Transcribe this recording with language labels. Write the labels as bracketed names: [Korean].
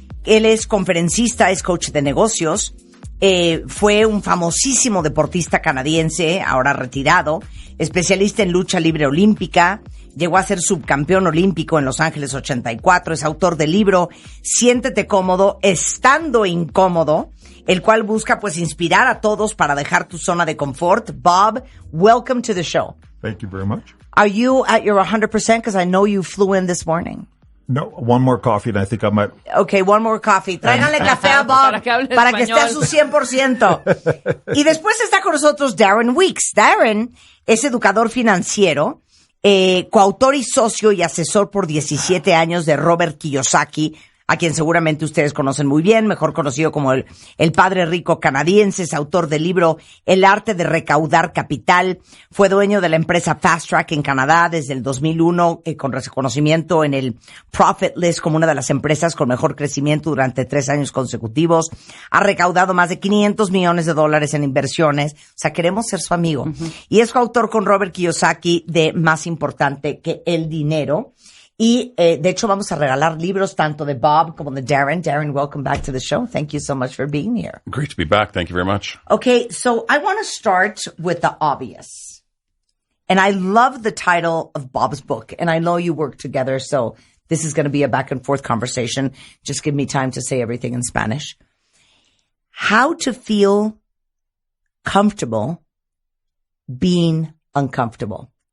[Spanish] Él es conferencista, es coach de negocios. Fue un famosísimo deportista canadiense, ahora retirado, especialista en lucha libre olímpica, llegó a ser subcampeón olímpico en Los Ángeles 84, es autor del libro Siéntete cómodo, estando incómodo, el cual busca pues inspirar a todos para dejar tu zona de confort. [English] Bob, welcome to the show. Thank you very much. Are you at your 100%? Because I know you flew in this morning. No, one more coffee and I think I might... Okay, one more coffee. [Spanish] Tráiganle café a Bob para que esté a su 100%. Y después está con nosotros Darren Weeks. Darren es educador financiero, coautor y socio y asesor por 17 años de Robert Kiyosaki, a quien seguramente ustedes conocen muy bien, mejor conocido como el Padre Rico Canadiense, es autor del libro El arte de recaudar capital, fue dueño de la empresa Fast Track en Canadá desde el 2001, con reconocimiento en el Profit List como una de las empresas con mejor crecimiento durante 3 años consecutivos, ha recaudado más de $500 millones en inversiones, o sea, queremos ser su amigo. Y es coautor con Robert Kiyosaki de Más importante que el dinero. Y, de hecho, vamos a regalar libros tanto de Bob como de Darren. [English] Darren, welcome back to the show. Thank you so much for being here. Great to be back. Thank you very much. Okay, so I want to start with the obvious. And I love the title of Bob's book. And I know you work together, so this is going to be a back and forth conversation. Just give me time to say everything in Spanish. How to feel comfortable being uncomfortable.